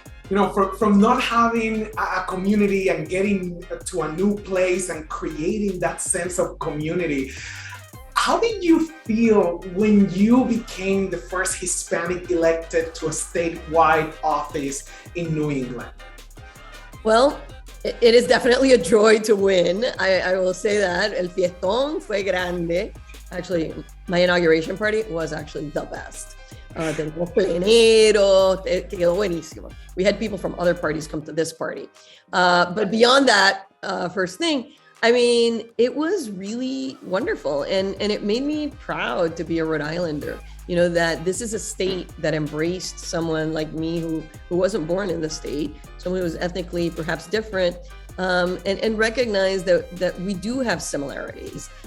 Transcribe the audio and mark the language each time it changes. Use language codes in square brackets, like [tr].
[en] You know, from not having a community and getting to a new place and creating that sense of community, how did you feel when you became the first Hispanic elected to a statewide office in New England? Well, it is definitely a joy to win. I will say that. [es] El fiestón fue grande. [en] Actually, my inauguration party was actually the best. [es] Tenemos plenero, quedó buenísimo. [en] We had people from other parties come to this party. But beyond that, first thing, I mean, it was really wonderful. And it made me proud to be a Rhode Islander. You know, that this is a state that embraced someone like me who wasn't born in the state, someone who was ethnically perhaps different, and recognized that we do have similarities.